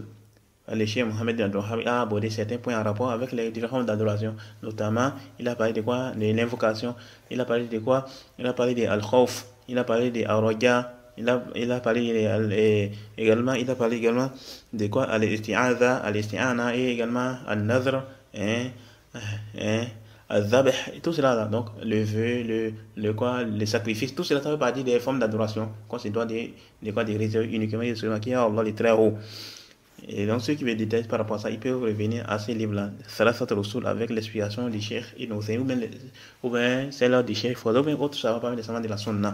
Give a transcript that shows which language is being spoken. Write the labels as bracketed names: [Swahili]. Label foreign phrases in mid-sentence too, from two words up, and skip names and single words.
[French] Le Cheikh Mohammed al-Wahhab a abordé certains points en rapport avec les différentes formes d'adoration. Notamment, il a parlé de quoi? De l'invocation. Il a parlé de quoi? Il a parlé de al-Khawf. Il a parlé de al-Raja. Il a parlé également de quoi? [Arabic] الاستعاذة، الاستعانة [French] et également [Arabic] النذر، الذبح, [French] tout cela là. Donc, le vœu, le sacrifice, tout cela, ça fait partie des formes d'adoration. Quand c'est des réserves uniquement et seulement qui a Allah les très haut. Et donc, ceux qui veulent des détails par rapport à ça, ils peuvent revenir à ces livres-là, Thalathat al-Usul, avec l'explication du Cheikh Ibn Uthaymin, ou bien celle du Cheikh Fawzan, ou bien autre, ça va pas nécessairement de la Sunna.